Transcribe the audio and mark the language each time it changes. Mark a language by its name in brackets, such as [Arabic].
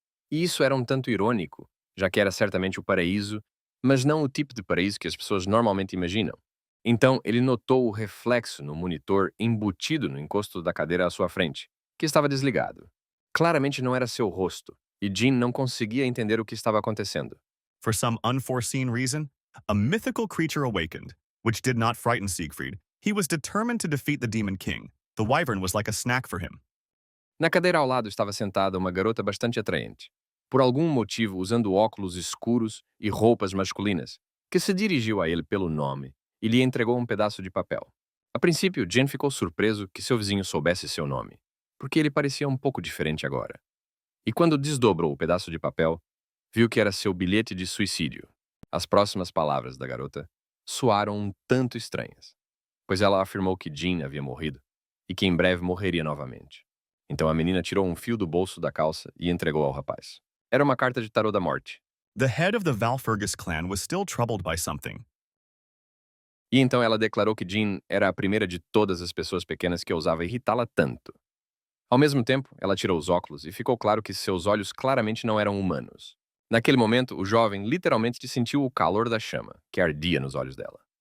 [Portuguese] E isso era um tanto irônico, já que era certamente o paraíso, mas não o tipo de paraíso que as pessoas normalmente imaginam. Então, ele notou o reflexo no monitor embutido no encosto da cadeira à sua frente, que estava desligado. Claramente não era seu rosto, e Jean não conseguia entender o que estava acontecendo. [English] For some unforeseen reason, a mythical creature awakened, which did not frighten Siegfried. He was determined to defeat the Demon King. The wyvern was like a snack for him. [Portuguese] Na cadeira ao lado estava sentada uma garota bastante atraente, por algum motivo usando óculos escuros e roupas masculinas, que se dirigiu a ele pelo nome e lhe entregou um pedaço de papel. A princípio, Jean ficou surpreso que seu vizinho soubesse seu nome, porque ele parecia um pouco diferente agora. E quando desdobrou o pedaço de papel, viu que era seu bilhete de suicídio. As próximas palavras da garota soaram um tanto estranhas, pois ela afirmou que Jean havia morrido e que em breve morreria novamente. Então a menina tirou um fio do bolso da calça e entregou ao rapaz. Era uma carta de tarô da morte. [English] The head of the Valfergus clan was still troubled by something. [Portuguese] E então ela declarou que Jean era a primeira de todas as pessoas pequenas que ousava irritá-la tanto. Ao mesmo tempo, ela tirou os óculos e ficou claro que seus olhos claramente não eram humanos. Naquele momento, o jovem literalmente sentiu o calor da chama, que ardia nos olhos dela.